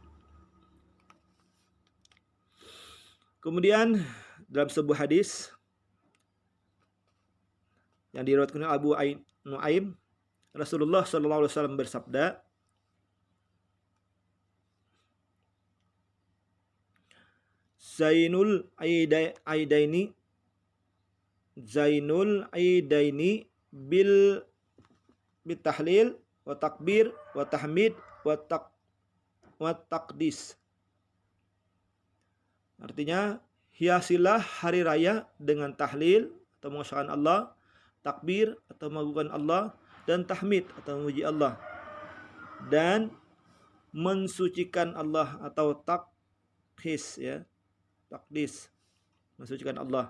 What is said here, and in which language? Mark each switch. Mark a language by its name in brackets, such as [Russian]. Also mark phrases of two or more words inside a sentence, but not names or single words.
[Indonesian] Kemudian dalam sebuah hadis yang diriwayatkan oleh Abu Nuaim, Rasulullah SAW bersabda, [Arabic] زينوا أعيادكم بالتهليل والتكبير والتحميد والتقديس. [Indonesian] Artinya, hiasilah hari raya dengan tahlil atau mengesahkan Allah, takbir atau mengagungkan Allah, dan tahmid atau memuji Allah, dan mensucikan Allah atau takhis ya, takdis, mensucikan Allah.